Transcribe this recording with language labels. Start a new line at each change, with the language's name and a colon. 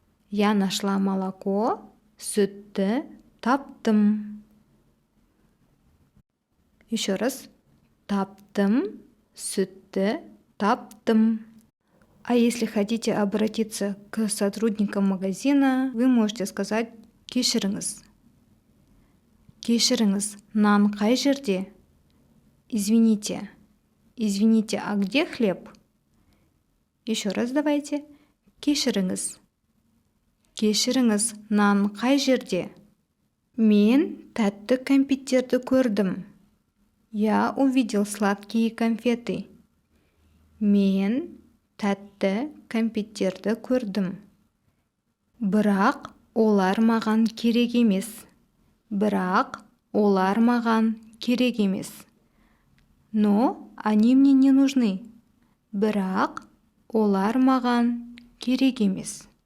Russian: Я нашла молоко.
Kazakh: Сүтті таптым.
Russian: Еще раз.
Kazakh: Таптым. Сүтті таптым.
Russian: А если хотите обратиться к сотрудникам магазина, вы можете сказать кешіріңіз.
Kazakh: Кешіріңіз, нан қай жерде?
Russian: Извините. Извините, а где хлеб? Еще раз давайте. Кешіріңіз.
Kazakh: Кешіріңіз, нан қай жерде? Мен тәтті кәмпиттерді көрдім.
Russian: Я увидел сладкие конфеты.
Kazakh: Мен тәтті кәмпиттерді көрдім. Бірақ олар маған керек емес. Бірақ олар маған керек емес.
Russian: Но они мне не нужны.
Kazakh: Бірақ олар маған керек емес.